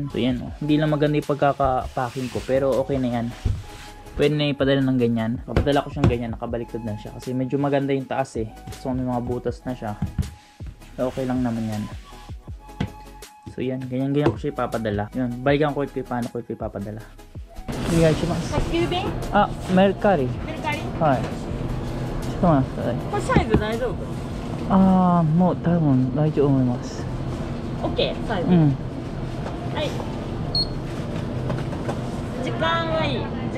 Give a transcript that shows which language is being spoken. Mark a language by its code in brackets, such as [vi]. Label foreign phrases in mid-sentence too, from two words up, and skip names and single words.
[tl] So yan, hindi lang maganda yung pagkaka-packing ko pero okay na yan. Pwede na ipadala ng ganyan. Papadala ko siyang ganyan, nakabaliktad na siya kasi medyo maganda yung taas eh. So may mga butas na siya. Okay lang naman yan. So yan, ganyan-ganyan ko siya ipapadala. Yun, balikan ko ito paano ko ito ipapadala. [ja] Onegaishimasu. 宅急便？あ、メルカリ。メルカリ？はい。ちょっと待ってください。これサイズ大丈夫？ああ、もう多分大丈夫思います。オッケーサイズ。うん。はい。時間はいい。時間